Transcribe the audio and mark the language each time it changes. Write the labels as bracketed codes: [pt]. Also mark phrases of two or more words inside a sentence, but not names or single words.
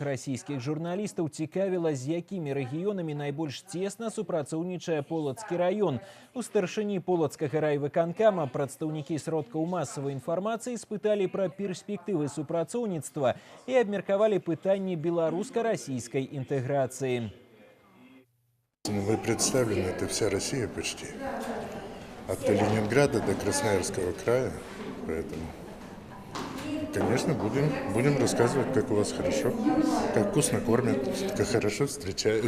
[be] Расійскіх журналістаў цікавіла, з якімі рэгіёнамі найбольш цесна супрацоўнічае Полацкі раён. У старшыні Полацкага райвыканкама прадстаўнікі сродкаў масавай інфармацыі спыталі пра перспектывы супрацоўніцтва і абмеркавалі пытанні беларуска-расійскай інтэграцыі. [ru] Мы представлены, это вся Россия почти. От Калининграда до Красноярского края. Поэтому, конечно, будем рассказывать, как у вас хорошо, как вкусно кормят, как хорошо встречают.